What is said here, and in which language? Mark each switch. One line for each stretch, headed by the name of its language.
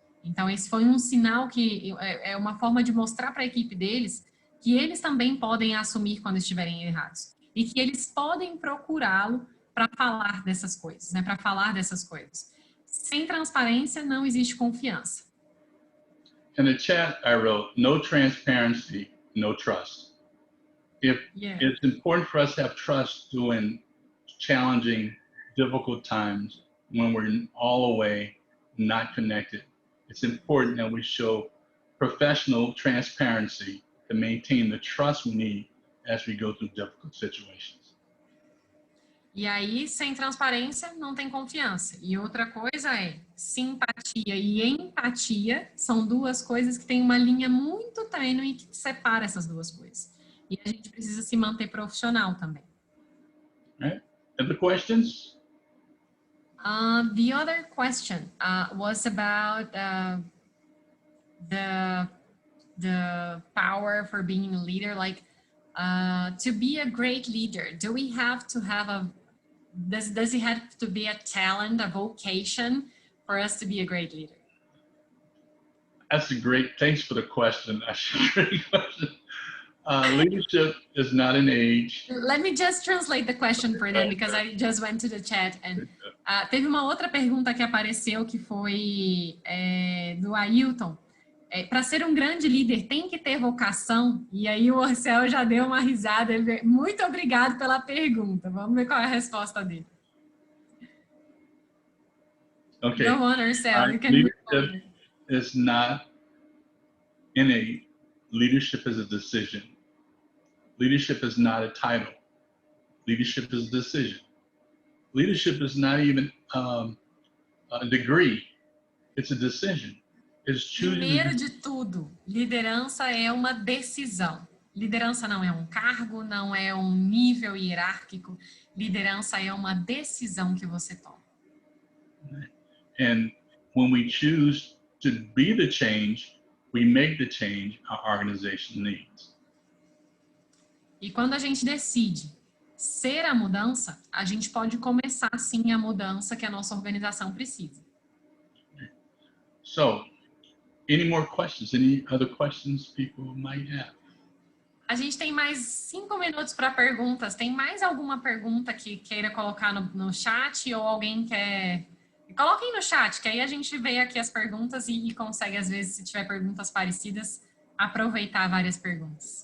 Portuguese: Então, esse foi um sinal que é uma forma de mostrar para a equipe deles que eles também podem assumir quando estiverem errados. E que eles podem procurá-lo para falar dessas coisas, né? Para falar dessas coisas. Sem transparência, não existe confiança.
English: In the chat, I wrote, no transparency, no trust. It's important for us to have trust during challenging, difficult times when we're all away, not connected. It's important that we show professional transparency to maintain the trust we need as we go through difficult situations.
Portuguese: E aí, sem transparência, não tem confiança. E outra coisa é, simpatia e empatia são duas coisas que têm uma linha muito tênue que separa essas duas coisas. E a gente precisa se manter profissional também.
English: Right. Other questions? The other question was about the power for being a leader. Like, to be a great leader, do we have to have does it have to be a talent, a vocation for us to be a great leader? That's a great, thanks for the question. That's a great question. Leadership is not an age. Let me just translate the question for them, because I just went to the chat.
Portuguese: And, teve uma outra pergunta que apareceu, que foi do Ailton. Para ser um grande líder, tem que ter vocação? E aí o Orcel já deu uma risada. Muito obrigado pela pergunta. Vamos ver qual é a resposta dele.
English: Okay. Go on, Orcel. You can leadership is not innate. Leadership is a decision. Leadership is not a title. Leadership is a decision. Leadership is not even a degree. It's a decision. It's choosing.
Portuguese: Primeiro de tudo, liderança é uma decisão. Liderança não é um cargo, não é um nível hierárquico. Liderança é uma decisão que você toma.
English: And when we choose to be the change, we make the change our organization needs.
Portuguese: E quando a gente decide ser a mudança, a gente pode começar sim a mudança que a nossa organização precisa.
English: So, any more questions? Any other questions people might have?
Portuguese: A gente tem mais 5 minutos para perguntas. Tem mais alguma pergunta que queira colocar no chat, ou alguém quer... Coloquem no chat, que aí a gente vê aqui as perguntas e consegue, às vezes, se tiver perguntas parecidas, aproveitar várias perguntas.